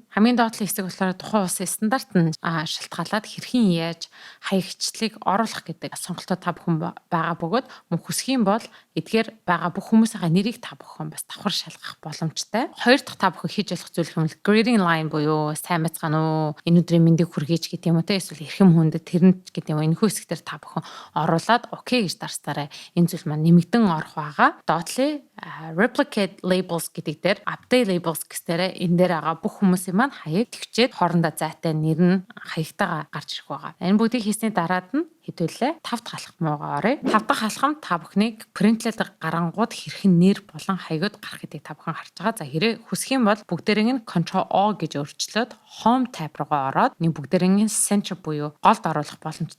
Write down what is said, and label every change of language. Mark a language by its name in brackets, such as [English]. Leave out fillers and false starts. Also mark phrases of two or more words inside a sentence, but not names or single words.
[Mongolian] Хамгийн доотлын хэсэг болохоор тухайн улсын стандарт нь шалтгаалаад хэрхэн яаж хаягчлалыг оруулах гэдэг сонголтууд та бүхэн байгаа бөгөөд мөн хүсэх юм бол эдгээр байгаа бүх хүмүүсийн нэрийг та бүхэн бас давхар шалгах боломжтой. Хоёр дахь та бүхэн хийж болох зүйл юм л [English] greeting line [Mongolian] буюу сайн байцгаана уу, энэ өдрийн мэндийг хүргэж гэдэг юм уу те эсвэл эрхэм хүндэд тэрэнд гэдэг юм. Энэхүү хэсгээр та бүхэн оруулаад окей гэж дарснараа энэ зүйл маань нэмэгдэн орох байгаа. Доотлын [English] replicate labels [Mongolian] гэдэг дээр [English] update labels [Mongolian] гэсээр энэ дээр байгаа бүх хүмүүсийн маань хаяг төвчээд хоорондоо зайтай нэр нь хаягтайгаа гарч ирэх байгаа. Энэ бүгдийг хийсний дараад нь хэдүүлээ 5 дахь алхамгаа оръё. 5 дахь алхам та бүхнийг printled гарангууд хэрхэн нэр болон хаягуд гарах гэдгийг та бүхэн харж байгаа. За хэрэг хүсэх юм бол бүгдээрийг нь Ctrl O гэж өөрчлөөд [English] Home tab [Mongolian] руугаа ороод нэг бүгдээрийг нь center буюу голд оруулах боломжтой.